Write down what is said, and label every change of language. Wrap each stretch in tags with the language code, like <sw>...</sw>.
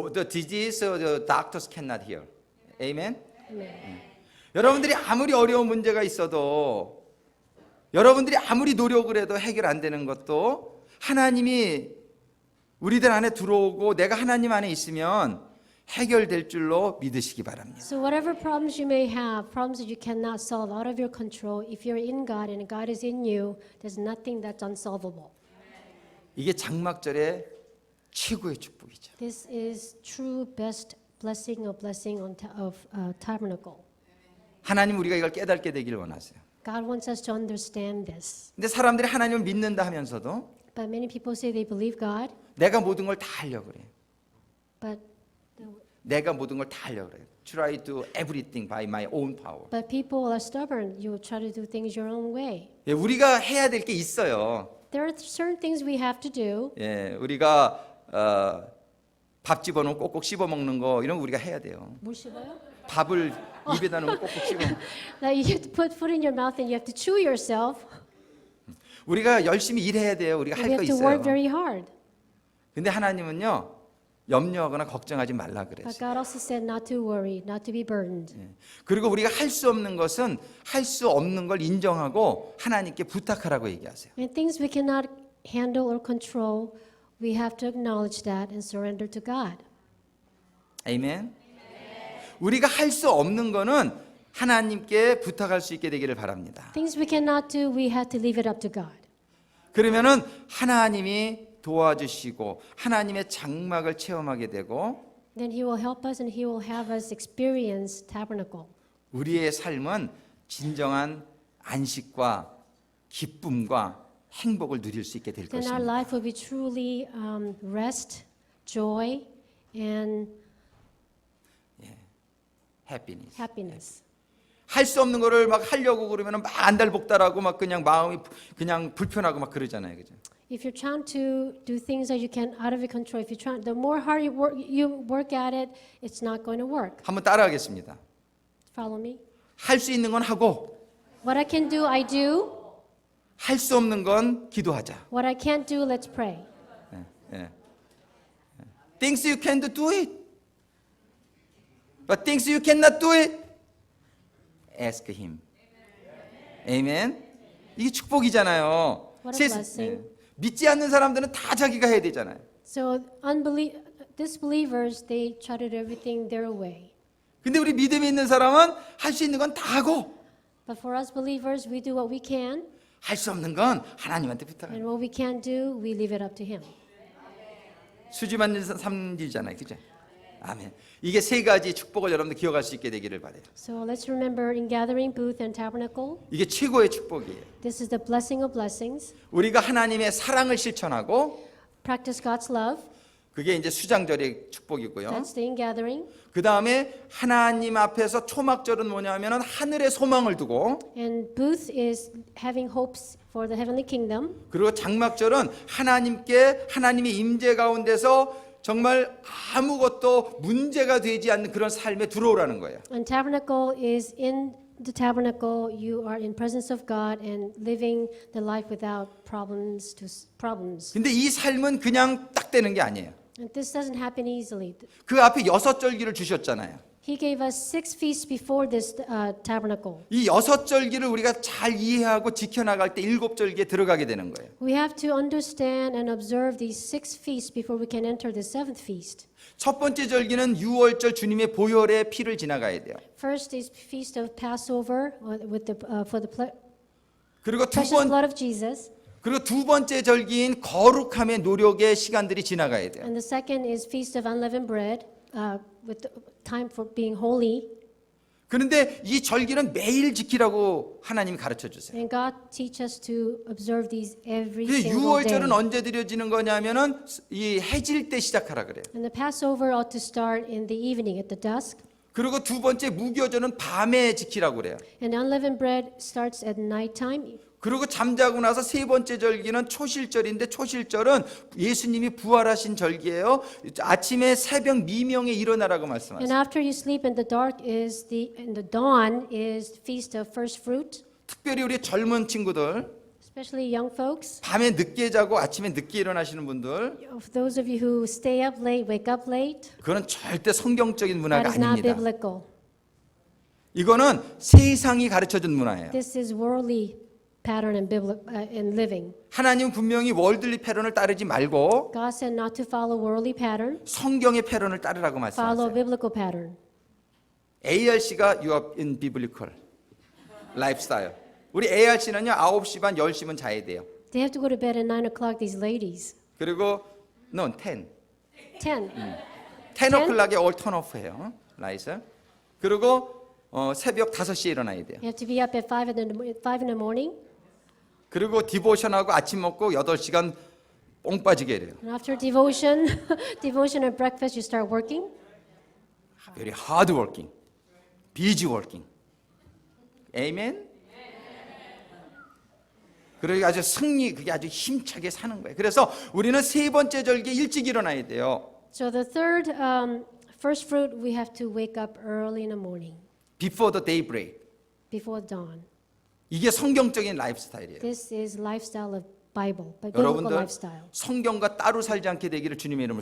<en>the disease the doctors cannot heal. Amen. Amen.</en> <ko>여러분들이 아무리 어려운 문제가 있어도 여러분들이 아무리 노력을 해도 해결 안 되는 것도 하나님이 우리들 안에 들어오고 내가 하나님 안에 있으면 해결될 줄로 믿으시기 바랍니다.</ko> <en>So whatever problems you may have, problems that you cannot solve out of your control, if you're in God and God is in you, there's nothing that's unsolvable.</en> <ko>이게 장막절의 최고의 축복이죠.</ko> <en>This is true best blessing of tabernacle.</en> <ko>하나님 우리가 이걸 깨닫게 되기를 원하세요.</ko> <en>God wants us to understand this.</en> <ko>근데 사람들이 하나님을 믿는다 하면서도</ko> <en>But many people say they believe God,</en> <ko>내가 모든 걸 다 하려고 그래요.</ko> <en>but</en> <ko>내가 모든 걸 다 하려고 그래요.</ko> <en>Try to do everything by my own power. people are stubborn. You try to do things your own way.</en> <ko>예, 우리가 해야 될 게 있어요.</ko> <en>There are certain things we have to do.</en> <ko>예, 우리가 밥 집어넣으면 꼭꼭 씹어 먹는 거 이런 거 우리가 해야 돼요. 뭘 씹어요? 밥을 입에다 넣으면 꼭꼭 씹어.</ko> <en>That you have to put food in your mouth and you have to chew yourself.</en> <ko>우리가 열심히 일해야 돼요. 우리가</ko> <en>We</en> <ko>할 거</ko> <en>have to</en> <ko>있어요.</ko> <en>work very hard.</en> <ko>근데 하나님은요 염려하거나 걱정하지 말라</ko> <en>But</en> <ko>그랬어요.</ko> <en>God also said not to worry, not to be burdened.</en> <ko>그리고 우리가 할 수 없는 것은 할 수 없는 걸 인정하고 하나님께 부탁하라고 얘기하세요.</ko> <en>And things we cannot handle or control, we have to acknowledge that and surrender to God.</en> <ko>아멘. 우리가 할 수 없는 거는 하나님께 부탁할 수 있게 되기를 바랍니다.</ko> <en>Things we cannot do, we have to leave it up to God.</en> <ko>그러면은 하나님이 도와주시고 하나님의 장막을 체험하게 되고</ko> <en>Then He will help us and He will have us experience tabernacle.</en> <ko>우리의 삶은 진정한 안식과 기쁨과 행복을 누릴 수 있게 될</ko> <en>Then our</en> <ko>것입니다.</ko> <en>life will be truly rest, joy, and happiness.</en> <ko>할 수 없는 거를 막 하려고 그러면은 막 안달복달하고 막 그냥 마음이 그냥 불편하고 막 그러잖아요, 그죠?</ko> <en>If you're trying to do things that you can out of your control, if you try, the more hard you work at it, it's not going to work.</en> <ko>한번 따라하겠습니다.</ko> <en>Follow me.</en> <ko>할 수 있는 건 하고</ko> <en>What I can do, I do.</en> <ko>할 수 없는 건 기도하자.</ko> <en>What I can't do, let's pray. 예. Things you can do it. But things you cannot do it, ask him.</en> <ko>아멘. 이게 축복이잖아요.</ko> <en>What a blessing.</en> <ko>믿지 않는 사람들은 다 자기가 해야 되잖아요.</ko> <en>So disbelievers, they try to do everything their way.</en> <ko>근데 우리 믿음이 있는 사람은 할 수 있는 건 다 하고</ko> <en>But for us believers, we do what we can,</en> <ko>할 수 없는 건 하나님한테 부탁해요.</ko> <en>and what we can't do, we leave it up to Him.</en> <ko>수지 받는 삶이잖아요, 그죠? 아멘. 이게 세 가지 축복을 여러분들 기억할 수 있게 되기를 바래요.</ko> <en>So let's remember in gathering, booth, and tabernacle,</en> <ko>이게 최고의 축복이에요.</ko> <en>this is the blessing of blessings.</en> <ko>우리가 하나님의 사랑을 실천하고</ko> <en>Practice God's love.</en> <ko>그게 이제 수장절의 축복이고요.</ko> <en>That's the in-gathering.</en> <ko>그 다음에 하나님 앞에서 초막절은 뭐냐면은 하늘에 소망을 두고,</ko> <en>And booth is having hopes for the heavenly kingdom.</en> <ko>그리고 장막절은 하나님의 임재 가운데서 정말 아무것도 문제가 되지 않는 그런 삶에 들어오라는 거예요.</ko> <en>And tabernacle is in the tabernacle. You are in presence of God and living the life without problems.</en> <ko>근데 이 삶은 그냥 딱 되는 게 아니에요.</ko> <en>And this doesn't happen easily.</en> <ko>그 앞에 6절기를 주셨잖아요.</ko> <en>He gave us 6 feasts before this tabernacle.</en> <ko>이 6절기를 우리가 잘 이해하고 지켜나갈 때 7절기에 들어가게 되는 거예요.</ko> <en>We have to understand and observe these 6 feasts before we can enter the 7th feast.</en> <ko>첫 번째 절기는 유월절 주님의 보혈의 피를 지나가야 돼요.</ko> <en>First is feast of Passover with the for the</en> <ko>그리고</ko> <en>precious blood of Jesus,</en> <ko>그리고 두 번째 절기인 거룩함의 노력의 시간들이 지나가야 돼요.</ko> <en>and the second is feast of unleavened bread with the time for being holy.</en> <ko>그런데 이 절기는 매일 지키라고 하나님이 가르쳐 주세요.</ko> <en>And God teach us to observe these every</en> <ko>그</ko> <en>single day.</en> <ko>유월절은 언제 드려지는 거냐면은 이 해질 때 시작하라 그래요.</ko> <en>And the Passover ought to start in the evening at the dusk.</en> <ko>그리고 두 번째 무교절은 밤에 지키라고 그래요.</ko> <en>And unleavened bread starts at nighttime.</en> <ko>그리고 잠자고 나서 세 번째 절기는 초실절인데 초실절은 예수님이 부활하신 절기예요. 아침에 새벽 미명에 일어나라고</ko> <en>And</en> <ko>말씀하세요.</ko> <en>after you sleep in the dark is and the dawn is feast of first fruit.</en> <ko>특별히 우리 젊은 친구들,</ko> <en>Especially young folks.</en> <ko>밤에 늦게 자고 아침에 늦게 일어나시는 분들,</ko> <en>Of those of you who stay up late, wake up late,</en> <ko>그건 절대 성경적인</ko> <en>that</en> <ko>문화가</ko> <en>is not</en> <ko>아닙니다.</ko> <en>biblical.</en> <ko>이거는 세상이 가르쳐준 문화예요.</ko> <en>This is worldly pattern in living.</en> <ko>하나님은 분명히 월들리 패런을 따르지 말고</ko> <en>God said not to follow worldly pattern,</en> <ko>성경의 패런을 따르라고</ko> <en>follow</en> <ko>말씀하세요.</ko> <en>biblical pattern. ARC가 You are in biblical lifestyle.</en> <ko>우리 ARC는요 9시 반 10시면 자야 돼요.</ko> <en>They have to go to bed at 9 o'clock, these ladies.</en> <ko>그리고</ko> <en>no 10. 10. 10 o'clock에 all turn off 해요.</en> <ko>라이트. 그리고 새벽 5시에 일어나야 돼요.</ko> <en>You have to be up at 5 in the morning.</en> <ko>그리고 디보션하고 아침 먹고 8시간 뽕 빠지게 해요.</ko> <en>And after devotion, devotion and breakfast, you start working. Very hard working. busy working. Amen.</en> <ko>그러니까 그게 아주 힘차게 사는 거예요. 그래서 우리는 세 번째 절기에 일찍 일어나야 돼요.</ko> <en>So the third, first fruit, we have to wake up early in the morning, Before the daybreak. before dawn.</en> <ko>이게 성경적인 라이프 스타일이에요.</ko> <en>This is lifestyle of Bible, biblical</en> <ko>여러분들</ko> <en>lifestyle.</en> <ko>성경과 따로 살지 않게 되기를 주님의 이름으로</ko>